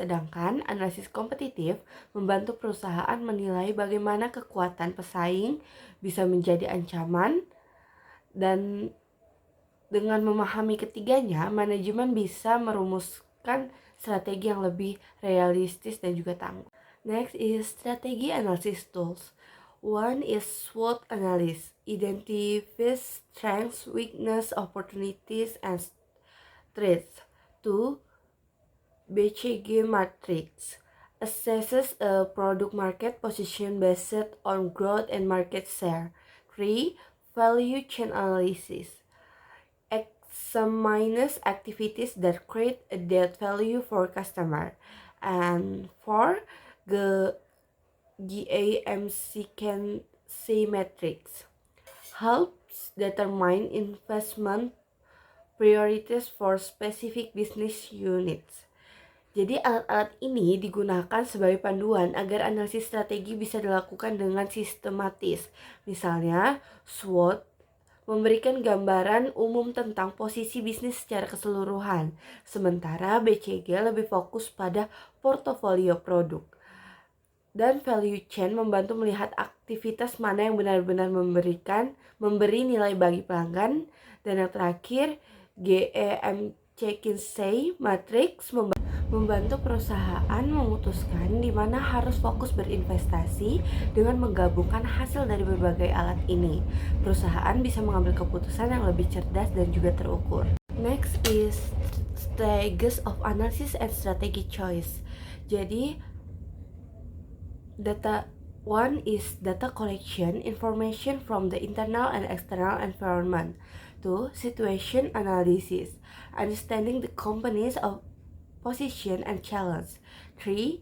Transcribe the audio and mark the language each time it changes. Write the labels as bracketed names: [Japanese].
[Indonesian] Sedangkan analisis kompetitif membantu perusahaan menilai bagaimana kekuatan pesaing bisa menjadi ancaman, dan dengan memahami ketiganya, manajemen bisa merumuskan strategi yang lebih realistis dan juga tangguh. [English] Next is strategy analysis tools. One is SWOT analysis, identifies strengths, weakness, opportunities, and threats. Two, BCG matrix, assesses a product market position based on growth and market share. Three, value chain analysis, examines activities that create added value for customer. And 4, the GAMC matrix helps determine investment priorities for specific business units. [Indonesian] Jadi alat-alat ini digunakan sebagai panduan agar analisis strategi bisa dilakukan dengan sistematis. Misalnya, SWOT memberikan gambaran umum tentang posisi bisnis secara keseluruhan, sementara BCG lebih fokus pada portofolio produk. Dan value chain membantu melihat aktivitas mana yang benar-benar memberi nilai bagi pelanggan. Dan yang terakhir, GEMC Matrix membantu perusahaan memutuskan di mana harus fokus berinvestasi. Dengan menggabungkan hasil dari berbagai alat ini, perusahaan bisa mengambil keputusan yang lebih cerdas dan juga terukur. [English] Next is stages of analysis and strategy choice. Jadi data one is data collection, information from the internal and external environment. Two, situation analysis, understanding the company's position and challenge. 3.